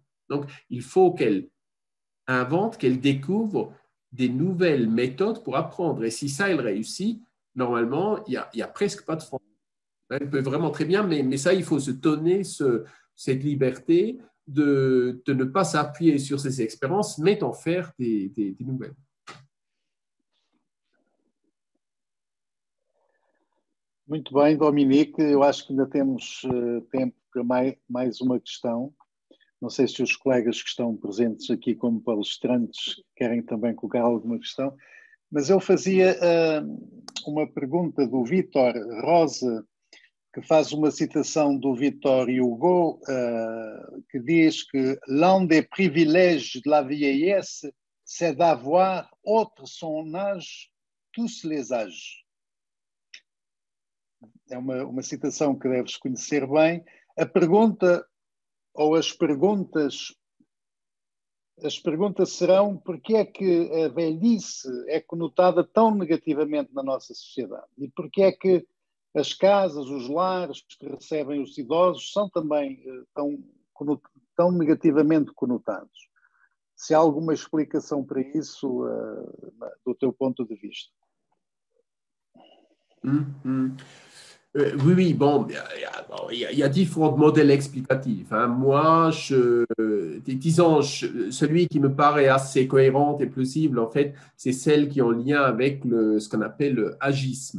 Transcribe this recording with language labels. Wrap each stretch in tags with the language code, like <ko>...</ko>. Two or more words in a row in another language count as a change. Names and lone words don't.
<fr>Donc, il faut qu'elle invente, qu'elle découvre des nouvelles méthodes pour apprendre. Et si ça, elle réussit, normalement, il y a presque pas de France. Elle peut vraiment très bien, mais ça, il faut se donner cette liberté de ne pas s'appuyer sur ces expériences, mais d'en faire des nouvelles.</fr> <pt>Muito bem, Dominique. Eu acho que ainda temos tempo para mais uma questão. Não sei se os colegas que estão presentes aqui como palestrantes querem também colocar alguma questão, mas eu fazia uma pergunta do Vítor Rosa, que faz uma citação do Victor Hugo, que diz que</pt> <fr>l'un des privilèges de la vieillesse, c'est d'avoir entre son âge tous les âges.</fr> <pt>É uma citação que deves conhecer bem. A pergunta, ou as perguntas as perguntas serão porque é que a velhice é conotada tão negativamente na nossa sociedade e porque é que as casas, os lares que recebem os idosos são também tão negativamente conotados. Se há alguma explicação para isso do teu ponto de vista?</pt> <fr>Oui, oui, bon, il y a différents modèles explicatifs. Hein. Moi, disons, celui qui me paraît assez cohérent et plausible, en fait, c'est celle qui est en lien avec ce qu'on appelle le agisme.</fr>